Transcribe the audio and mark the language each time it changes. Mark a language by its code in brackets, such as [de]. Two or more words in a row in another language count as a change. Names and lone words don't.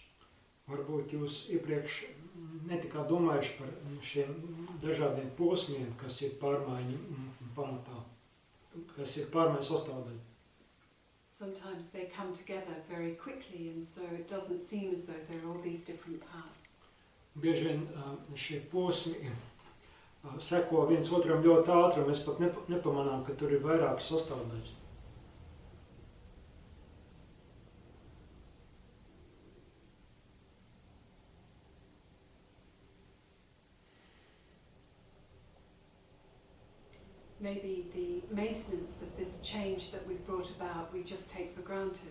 [lv] Varbūt jūs iepriekš netikāt domājuši par šiem dažādiem posmiem, kas ir pārmaiņu pamatā, kas ir pārmaiņu sastāvdaļa. [en] Sometimes they come together very quickly and so it doesn't seem as though there are all these different parts. [lv] Bieži vien šie posmi seko viens otram ļoti ātri, un mēs pat nepamanām, ka tur ir vairākas sastāvdaļas. [en] Maybe the maintenance of this change that we've brought about, we just take for granted.